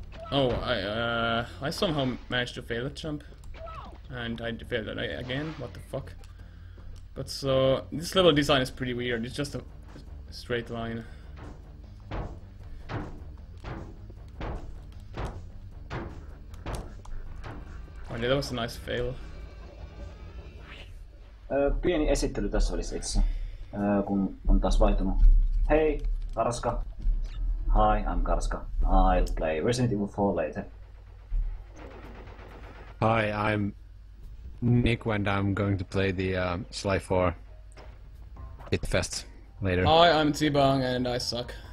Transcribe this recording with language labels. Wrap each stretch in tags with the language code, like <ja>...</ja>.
<en>Oh, I somehow managed to fail that jump. And I failed it again, what the fuck. But so, this level design is pretty weird, it's just a straight line. Oh yeah, that was a nice fail.</en> <fi>Pieni esittely tässä välissä itse, kun on taas vaihtunut.</fi> <en>Hei, Karska. Hi, I'm Karska. I'll play Resident Evil 4 later. Hi, I'm Nick and I'm going to play the Sly 4 Hitfest later. Hi, I'm Zibang and I suck.</en>